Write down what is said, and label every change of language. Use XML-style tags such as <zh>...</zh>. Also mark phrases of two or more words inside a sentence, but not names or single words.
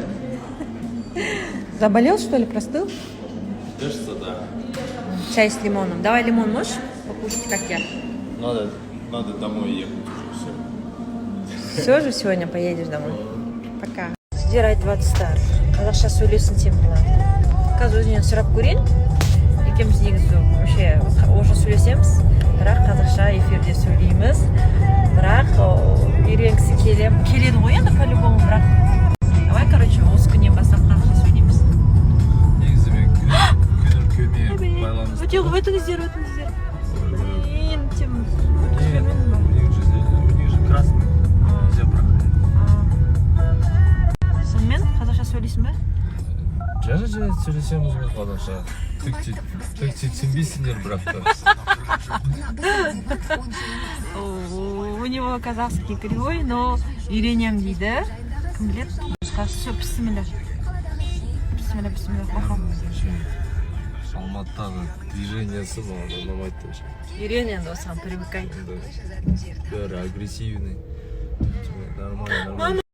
<ru>Заболел, что ли, простыл? Кажется, да. Чай с лимоном. Давай лимон можешь покушать, как я? Надо домой ехать уже, все. Все же сегодня поедешь домой. Пока. Сдирать 20 стар.</ru> <kk>Қазақша сөйлесін Темірлан. Қазір өзінен сұрап көрейін. Екеуміз негізі</kk> <ru>вообще уже</ru> <kk>сөйлесеміз. Бірақ қазақша эфирде сөйлейміз. Бірақ үйренгісі келеді ғой енді по-любому, бірақ.</kk> <ru>Давай, короче,</ru> <kk>осы күннен бастап қазақша сөйлейміз. Негізі мен көне байланысты. Өтіңіздер. Тем.</kk> <ru>У них же красный зебра.</ru> <kk>Сонымен қазақша сөйлейсің бе? Жана сөйлесеміз ғой қазақша. Тек түсінбейсіңдер бірақ та.</kk> <ru>У него казахский кривой, но</ru> <kk>үйренем дейді. Кім біледі? Все, бісміллә. Бақам. Алматыдағы движениесі маған ұнамайды вообще. Үйрен енді осыған привыкай.</kk> <ru>Бәрі агрессивный. Нормально.</ru>